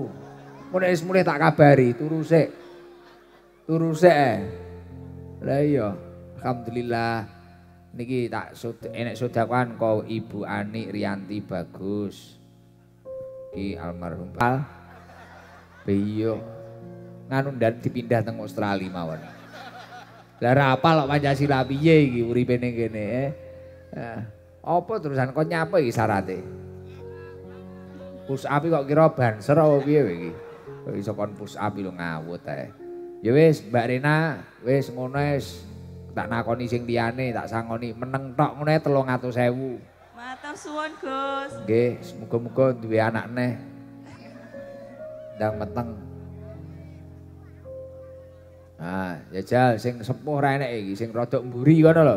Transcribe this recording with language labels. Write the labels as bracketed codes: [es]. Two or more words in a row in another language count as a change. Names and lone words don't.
[jv] Mun wis mulih tak kabari, turu sik. Lah iya, alhamdulillah niki tak enek sedekahan kau Ibu Ani Rianti Bagus. Ki almarhum Pak. Iya. Nganu ndan dipindah teng Australia mawon. Lah ra apal kok Pancasila piye iki uripe ning kene apa terusan kok nyapa iki syarate? [en] Push up [jv] kok kira banser apa piye iki? Kok iso kon [en] push up [jv] lho ngawut ae. Ya wis Mbak Rena, wis ngono wis tak nakoni sing liyane, tak sangoni meneng tok ngono 300.000. Matur suwun, Gus. Nggih, muga-muga duwe anak neh. Ndang meteng. Ah, jajal sing sepuh ra enek iki, sing rada mburi kono lho.